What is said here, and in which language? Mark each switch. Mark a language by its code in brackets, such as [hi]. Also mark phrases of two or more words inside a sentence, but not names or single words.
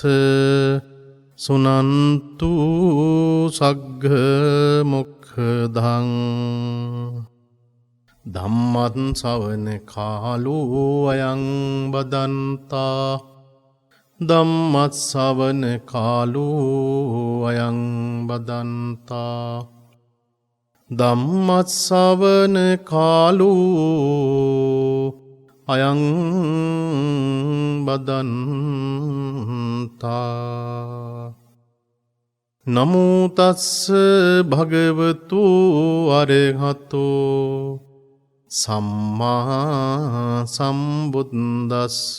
[pi] සුනන්තු සග්ග මොක්ඛදං ධම්මං ශ්‍රවණ කාලෝ අයං බදන්තා ධම්මං ශ්‍රවණ කාලෝ අයං බදන්තා ධම්මං ශ්‍රවණ කාලෝ අයං බදන්තා නමෝ තස්ස භගවතු අරහතෝ සම්මා සම්බුද්දස්ස